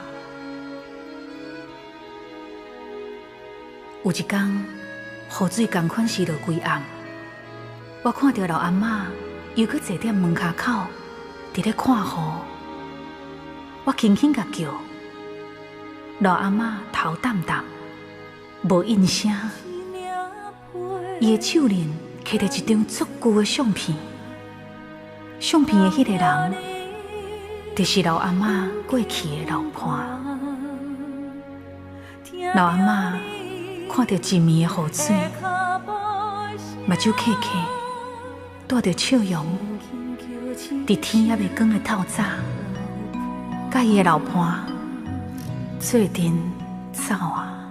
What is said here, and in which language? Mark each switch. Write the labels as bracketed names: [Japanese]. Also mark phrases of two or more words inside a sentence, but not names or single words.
[Min Nan Chinese] 有一天，雨水同款是落规暗，我看到老阿嬷又搁坐踮门骹口，伫咧看雨。我轻轻甲叫，老阿嬷头淡淡，无应声。伊的手链摕着一张足旧的相片，相片的迄个人，就是老阿嬷过去的老伴。老阿嬷看到一面的雨水，目睭刻刻，带着笑容，伫天还未光的透早，甲伊的老伴做阵走啊！